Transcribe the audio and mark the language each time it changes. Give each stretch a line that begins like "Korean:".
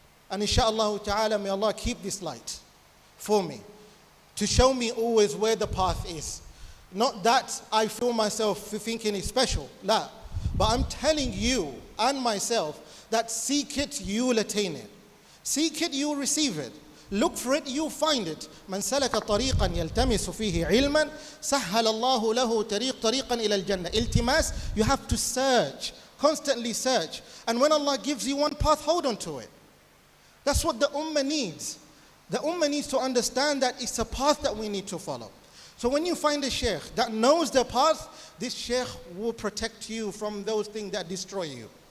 English: And inshaAllah ta'ala, may Allah keep this light for me, to show me always where the path is. Not that I feel myself thinking it's special, la. But I'm telling you and myself that seek it, you will attain it. Seek it, you will receive it. Look for it, you'll find it.
Arabic: من سلك طريقا يلتمس فيه علما سهل الله له طريقا إلى الجنة.
English: التماس, you have to search, constantly search. And when Allah gives you one path, hold on to it. That's what the ummah needs. The ummah needs to understand that it's a path that we need to follow. So when you find a sheikh that knows the path, this sheikh will protect you from those things that destroy you.